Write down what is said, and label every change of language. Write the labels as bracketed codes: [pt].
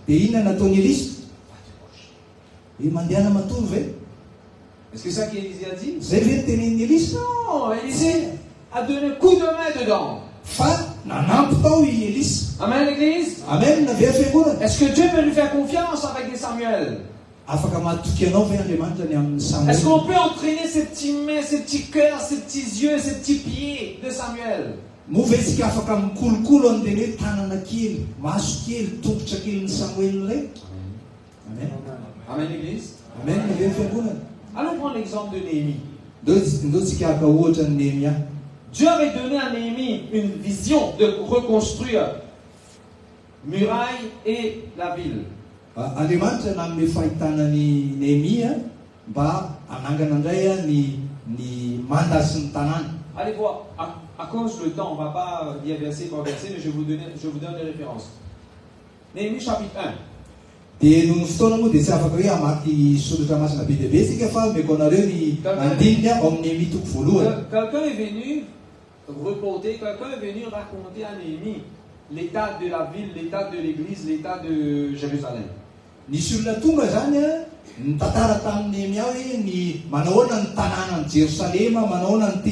[mg] Dia inona nataony Elisa? Mandeha matory ve? [fr] Est-ce que c'est ça qu'Élisée a dit? [mg] Zay ve tenen'ny Elisa? [fr] Non, Élisée a donné un coup de main dedans. [mg] Fa nanampy tao i Elisa. [fr] Amen l'église? [mg] Amen na ve fiangonana. [fr] Est-ce que Dieu peut nous faire confiance avec des Samuel? [mg] Afaka matoky anao ve Andriamanitra ny amin'ny Samuel? [fr] Est-ce qu'on peut entraîner ces petites mains, ces petits cœurs, ces petits yeux, ces petits pieds de Samuel? [mg] Mouvetsika afaka mikolokolo an'ireny hoe tanana kely, maso kely, tongotra kely ny Samuel ireny. Amen. [fr] Amen, l'église. [mg] Amen. Ny fiangonana. [fr] Allons prendre l'exemple de Néhémie. [mg] Ndao tsika haka ohatra ny Néhémia. [fr] Dieu avait donné à Néhémie une vision de reconstruire muraille et la ville. [mg] Andriamanitra nanome fahitana ny Néhémia mba hanangana indray ny mandat sy ny tanàna. [fr] Allez voir, à cause du temps, on ne va pas dire verset par verset, mais je vous donne des références. Néhémie chapitre 1. [mg] Dia noho ny fotoana moa dia tsy afaka hoe hamaky soratra masina be dia be sika fa meko anareo ny andininy ao amin'ny Néhémie toko voalohany. [fr] Quelqu'un est venu reporter, quelqu'un est venu raconter à Néhémie l'état de la ville, l'état de l'église, l'état de Jérusalem. [mg] Nisy olona tonga zany a nitantara tamin'ny Néhémia hoe ny manahoana ny tanàna ny Jerosalema, manahoana ny